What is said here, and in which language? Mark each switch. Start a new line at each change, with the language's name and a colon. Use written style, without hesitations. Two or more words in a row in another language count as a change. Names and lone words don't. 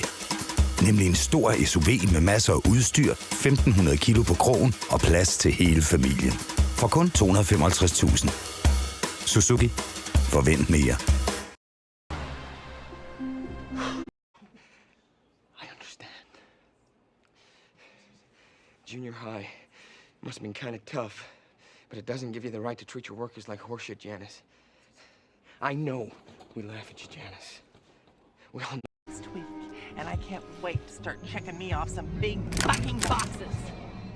Danish: Nemlig en stor SUV med masser af udstyr, 1.500 kilo på krogen og plads til hele familien. For kun 255.000. Suzuki. Forvent mere.
English: I understand. Junior high must have been kind of tough, but it doesn't give you the right to treat your workers like horseshit, Janice. I know we laugh at you, Janice. We all know. Next week, and I can't wait to start checking me off some big fucking boxes.